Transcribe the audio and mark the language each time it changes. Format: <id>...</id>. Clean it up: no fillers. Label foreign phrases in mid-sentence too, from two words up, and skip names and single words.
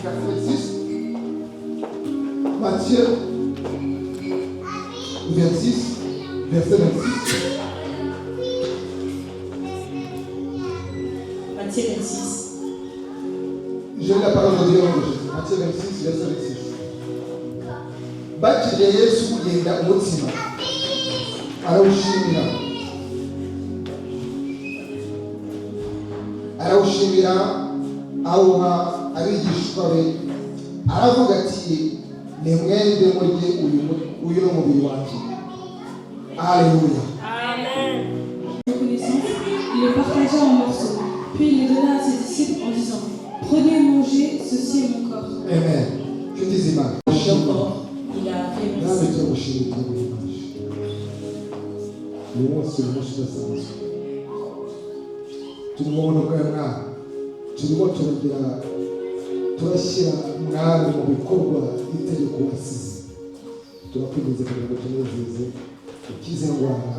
<fr>Matthieu 26, verset 26. Matthieu 26. Je lis la parole de Dieu en Jésus. Matthieu 26, verset 26.</fr> <rw>Bakiriye Yesu yenda umutsima arawushimira awuha abigishwa be aravuga ati nimwende murye uyu n'umubiri wanjye.</rw> <fr>Alléluia. Amen. Il le partagea en morceaux, puis il le donna à ses disciples en disant: prenez et mangez, ceci est mon corps. Amen. Je dis Imana. Il a fait</fr> <rw>turimo turashyira mwami mu bikorwa itegeko wasize. Turakwinjiza kugira ngo tunezeze ukize indwara.</rw>